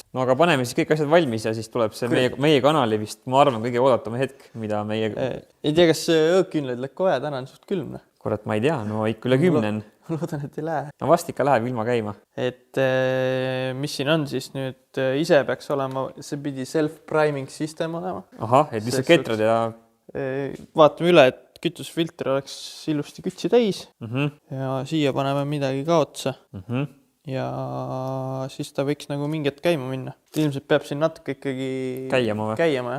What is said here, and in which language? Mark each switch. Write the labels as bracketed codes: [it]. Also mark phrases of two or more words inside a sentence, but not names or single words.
[et] No aga paneme siis kõik asjad valmis ja siis tuleb see meie kanali vist, ma arvan, kõige oodatame hetk, mida meie... Ei tea, kas õõkküünlaid läheb kohe, täna on suht külm. Kurat, ma ei tea, no ikka üle 10. Ma loodan, et ei lähe. No vast ikka läheb ilma käima. Et mis siin on siis nüüd ise peaks olema, see pidi [en] self-priming system [et] olema. Ahah, et lihtsalt ketrad ja... Vaatame üle, et kütusfilter oleks ilusti kütsi täis ja siia paneme midagi ka otsa ja siis ta võiks nagu mingit käima minna. Ilmselt peab siin natuke ikkagi käima, jah.